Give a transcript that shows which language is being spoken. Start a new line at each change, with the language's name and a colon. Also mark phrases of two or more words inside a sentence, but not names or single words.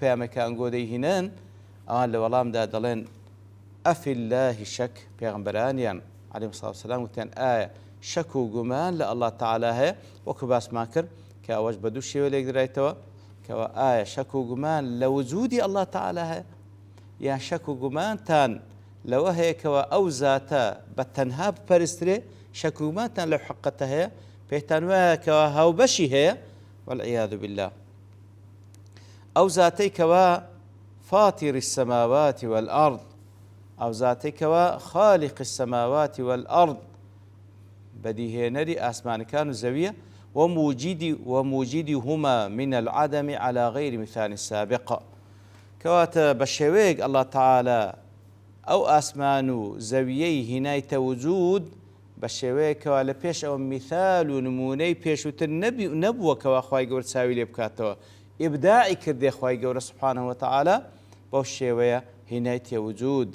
Central Kurdish: پەیامەکە ئەنگۆ دەیهێنن ئەوان لە وەڵامدا دەڵێن
Arabic: ئەفی اللهی شەک
Central Kurdish: پێغەمبەرانیان
Arabic: عەلەیهیمو سڵاتو وسەلام
Central Kurdish: وتیان ئایا شەک و گومان لە ئەڵڵا تەعالا هەیە وەکو باسمان کرد کە ئەوەش بە دوو شێوە لێک درایەوە کەوە ئایا شەک و گومان لە وجودی ئەڵڵا تەعالا هەیە یان شەک و گومانتان لەوە هەیەکەوە ئەو زاتە بە تەنها بپەرسترێ شەک و گومانتان لەو حەقەتە هەیە پێتان وایەکەوە هاوبەشی هەیە
Arabic: والعیاذ بالله.
Central Kurdish: ئەو زاتەی کەوە
Arabic: فاتیری السەماوات والأرض
Central Kurdish: ئەو زاتەی کەوە
Arabic: خالیقی السەماوات والأرض
Central Kurdish: بەدیهێنەری ئاسمانەکان و زەویە
Arabic: وموجدی هما من العدم على غير مثال سابق
Central Kurdish: کەواتە بە شێوەیەک ئەڵڵا تەعالا ئەو ئاسمان و زەویەی هینایتە وجود بە شێوەیەکەوە لە پێش ئەوە میثال و نمونەی پێشووتر نەبووە کەوا خوای گەورە چاوی لێ بکاتەوە ئیبداعی کردێ خوای گەورە
Arabic: سوبحانەهو وتەعالا
Central Kurdish: بەو شێوەیە هینایتە وجود.